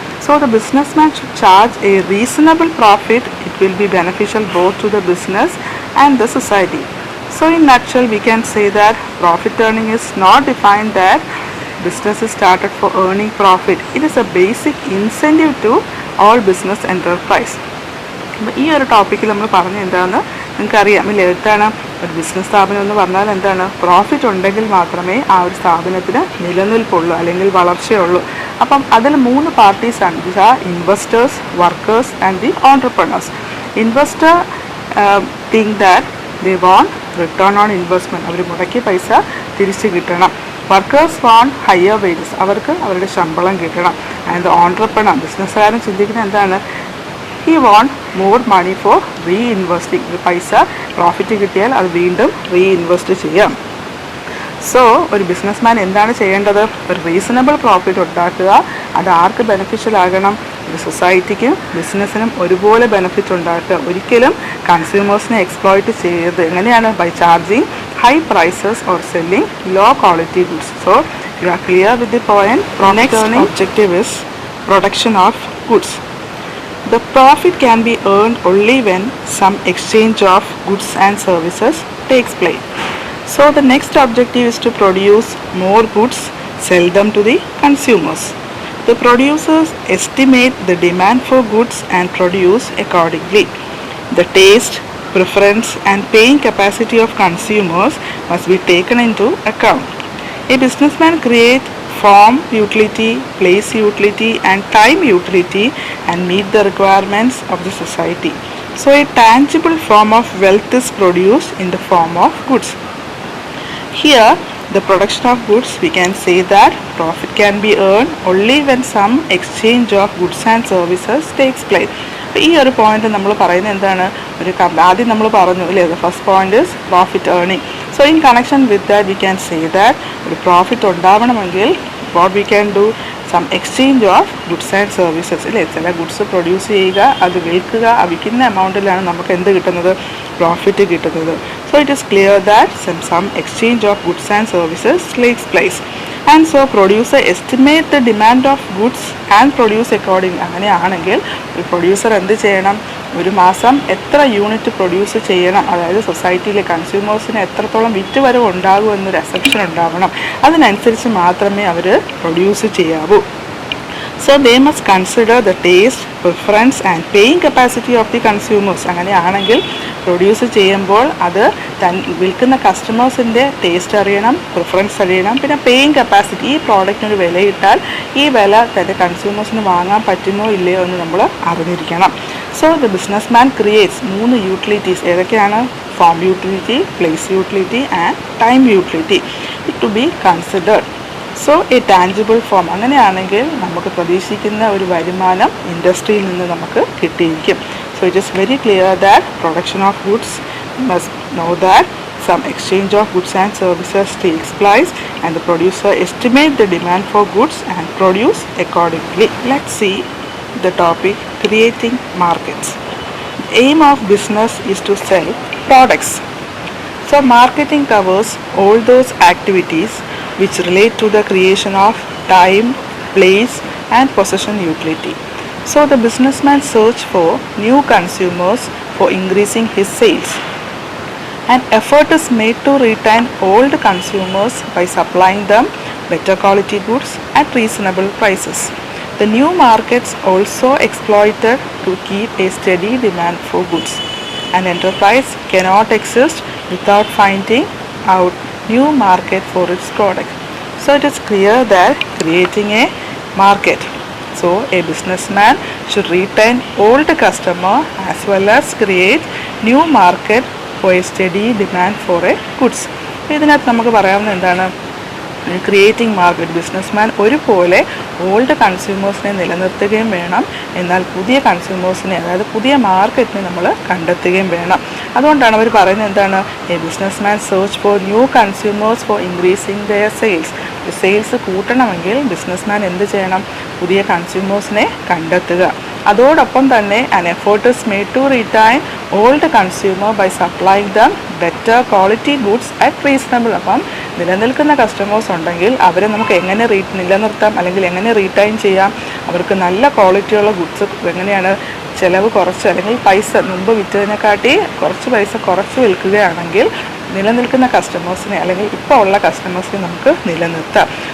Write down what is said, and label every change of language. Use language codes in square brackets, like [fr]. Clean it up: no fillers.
[en] So the businessman should charge a reasonable profit. It will be beneficial both to the business and the society. So in nutshell, we can say that profit earning is not defined that business is started for earning profit. It is a basic incentive to all business enterprise. [ml] ഈ ഒരു ടോപ്പിക്കിൽ നമ്മൾ പറഞ്ഞ എന്താണെന്ന് നിങ്ങൾക്ക് അറിയാം ഇല്ലേ? എന്താണ് ഒരു ബിസിനസ് സ്ഥാപനം എന്ന് പറഞ്ഞാൽ എന്താണ്? പ്രോഫിറ്റ് ഉണ്ടെങ്കിൽ മാത്രമേ ആ ഒരു സ്ഥാപനത്തിന് നിലനിൽപ്പുള്ളൂ അല്ലെങ്കിൽ വളർച്ചയുള്ളൂ. അപ്പം അതിൽ 3 പാർട്ടീസാണ്. [en] This are investors, workers and the entrepreneurs. Investor think that they want return on investment. [ml] അവർ മുടക്കിയ പൈസ തിരിച്ച് കിട്ടണം. [en] Workers want higher wages. [ml] അവർക്ക് അവരുടെ ശമ്പളം കിട്ടണം. [en] and the entrepreneur, [ml] ബിസിനസ്സുകാരൻ ചിന്തിക്കുന്നത് എന്താണ്? [en] he want more money for reinvesting. [ml] പൈസ പ്രോഫിറ്റ് കിട്ടിയാൽ അത് വീണ്ടും റീഇൻവെസ്റ്റ് ചെയ്യാം. സോ ഒരു ബിസിനസ്മാൻ എന്താണ് ചെയ്യേണ്ടത്? ഒരു റീസണബിൾ പ്രോഫിറ്റ് ഉണ്ടാക്കുക. അത് ആർക്ക് ബെനിഫിഷ്യൽ ആകണം? ഒരു സൊസൈറ്റിക്കും ബിസിനസ്സിനും ഒരുപോലെ ബെനിഫിറ്റ് ഉണ്ടാക്കുക. ഒരിക്കലും കൺസ്യൂമേഴ്സിനെ എക്സ്പ്ലോയിറ്റ് ചെയ്യരുത്. എങ്ങനെയാണ്? [en] By charging high prices or selling low quality goods. So you are clear with the point. Next objective is production of goods. The profit can be earned only when some exchange of goods and services takes place. So the next objective is to produce more goods, sell them to the consumers. The producers estimate the demand for goods and produce accordingly. The taste, preference and paying capacity of consumers must be taken into account. A businessman creates form utility, place utility and time utility and meet the requirements of the society. So a tangible form of wealth is produced in the form of goods. Here, the production of goods, we can say that profit can be earned only when some exchange of goods and services takes place. [ml] ഈ ഒരു point നമ്മൾ പറയുന്നത് എന്താണ്, ഒരു ആദ്യം നമ്മൾ പറഞ്ഞു അല്ലേ, [en] The first point is profit earning. So in connection with that we can say that [ml] ഒരു പ്രോഫിറ്റ് ഉണ്ടാവണമെങ്കിൽ [en] what we can do, some exchange of goods and services [ml] അല്ലേ. ചില ഗുഡ്സ് പ്രൊഡ്യൂസ് ചെയ്യുക, അത് വിൽക്കുക, ആ വിൽക്കുന്ന എമൗണ്ടിലാണ് നമുക്ക് എന്ത് കിട്ടുന്നത്, പ്രോഫിറ്റ് കിട്ടുന്നത്. [en] So it is clear that some exchange of goods and services takes place. And so producer estimate the demand of goods and produce according. [ml] അങ്ങനെയാണെങ്കിൽ ഒരു പ്രൊഡ്യൂസർ എന്ത് ചെയ്യണം, ഒരു മാസം എത്ര യൂണിറ്റ് പ്രൊഡ്യൂസ് ചെയ്യണം, അതായത് സൊസൈറ്റിയിലെ കൺസ്യൂമേഴ്സിന് എത്രത്തോളം വിറ്റുവരവ് ഉണ്ടാകും എന്നൊരു അസംപ്ഷൻ ഉണ്ടാവണം. അതിനനുസരിച്ച് മാത്രമേ അവർ പ്രൊഡ്യൂസ് ചെയ്യാവൂ. [en] So they must consider the taste, preference and paying capacity of the consumers. [ml] അങ്ങനെയാണെങ്കിൽ പ്രൊഡ്യൂസ് ചെയ്യുമ്പോൾ അത് വിൽക്കുന്ന കസ്റ്റമേഴ്സിൻ്റെ ടേസ്റ്റ് അറിയണം, പ്രിഫറൻസ് അറിയണം, പിന്നെ പേയിങ് കപ്പാസിറ്റി, ഈ പ്രോഡക്റ്റിനൊരു വിലയിട്ടാൽ ഈ വില തൻ്റെ കൺസ്യൂമേഴ്സിന് വാങ്ങാൻ പറ്റുമോ ഇല്ലയോ എന്ന് നമ്മൾ അറിഞ്ഞിരിക്കണം. [en] So the business man creates 3 utilities. [ml] ഏതൊക്കെയാണ്? [en] Form utility, place utility and time utility to be considered. So a tangible form. [ml] അങ്ങനെയാണെങ്കിൽ നമുക്ക് പ്രതീക്ഷിക്കുന്ന ഒരു വരുമാനം ഇൻഡസ്ട്രിയിൽ നിന്ന് നമുക്ക് കിട്ടിയിരിക്കും. [en] So it is very clear that production of goods must know that some exchange of goods and services takes place and the producer estimate the demand for goods and produce accordingly. Let's see the topic creating markets. The aim of business is to sell products. So marketing covers all those activities which relate to the creation of time, place and possession utility. So the businessman search for new consumers for increasing his sales. An effort is made to retain old consumers by supplying them better quality goods at reasonable prices. The new markets also exploited to keep a steady demand for goods. An enterprise cannot exist without finding out new market for its product. So it is clear that creating a market. So a businessman should retain old customer as well as create new market for a steady demand for a goods. [ml] ഇതിനകത്ത് നമുക്ക് പറയാവുന്ന എന്താണ്, creating market. Businessman ഒരുപോലെ old കൺസ്യൂമേഴ്സിനെ നിലനിർത്തുകയും വേണം, എന്നാൽ പുതിയ കൺസ്യൂമേഴ്സിനെ, അതായത് പുതിയ മാർക്കറ്റിനെ നമ്മൾ കണ്ടെത്തുകയും വേണം. അതുകൊണ്ടാണ് അവർ പറയുന്നത് എന്താണ്, [en] A businessman search for new consumers for increasing their sales. [ml] Sales കൂട്ടണമെങ്കിൽ businessman എന്ത് ചെയ്യണം, പുതിയ കൺസ്യൂമേഴ്സിനെ കണ്ടെത്തുക. അതോടൊപ്പം തന്നെ [en] an effort is made to retain old consumer by supplying them better quality goods at reasonable. [ml] അപ്പം നിലനിൽക്കുന്ന കസ്റ്റമേഴ്സ് ഉണ്ടെങ്കിൽ അവരെ നമുക്ക് എങ്ങനെ നിലനിർത്താം അല്ലെങ്കിൽ എങ്ങനെ റീറ്റൈൻ ചെയ്യാം, അവർക്ക് നല്ല ക്വാളിറ്റിയുള്ള ഗുഡ്സ് എങ്ങനെയാണ് ചിലവ് കുറച്ച് അല്ലെങ്കിൽ പൈസ മുമ്പ് വിറ്റതിനെക്കാട്ടി കുറച്ച് പൈസ കുറച്ച് വിൽക്കുകയാണെങ്കിൽ നിലനിൽക്കുന്ന കസ്റ്റമേഴ്സിനെ അല്ലെങ്കിൽ ഇപ്പോൾ ഉള്ള കസ്റ്റമേഴ്സിനെ നമുക്ക് നിലനിർത്താം.